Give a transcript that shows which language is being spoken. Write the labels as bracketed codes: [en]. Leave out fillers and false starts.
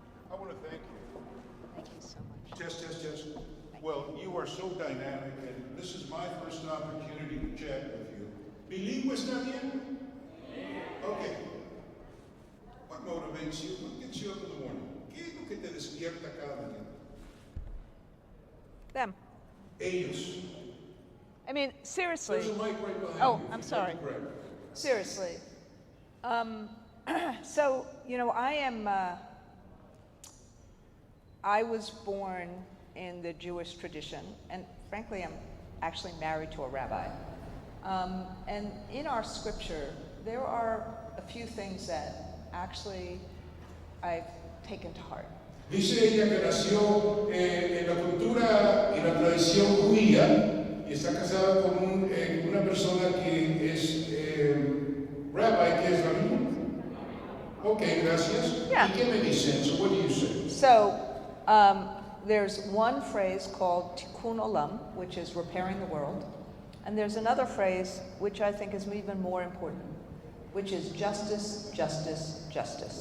[en] I want to thank you. Thank you so much. Test. Well, you are so dynamic, and this is my first opportunity to chat with you. [es] Bilingüe está bien? [en] Okay. What motivates you? What gets you up in the morning? [es] ¿Qué es lo que te despierta cada mañana? [en] Them. [es] Ellos. [en] I mean, seriously. There's a mic right behind Oh, you. I'm sorry. Grab it. Seriously. So, you know, I was born in the Jewish tradition, and frankly, I'm actually married to a rabbi. And in our scripture, there are a few things that actually I've taken to heart. [es] Dice ella que nació en la cultura y la tradición judía y está casada con una persona que es rabbi, que es rabino. Okay, gracias. [en] Yeah. [es] ¿Y qué me dicen? [en] So what do you say? So, there's one phrase called tikkun olam, which is repairing the world. And there's another phrase, which I think is even more important, which is justice, justice, justice.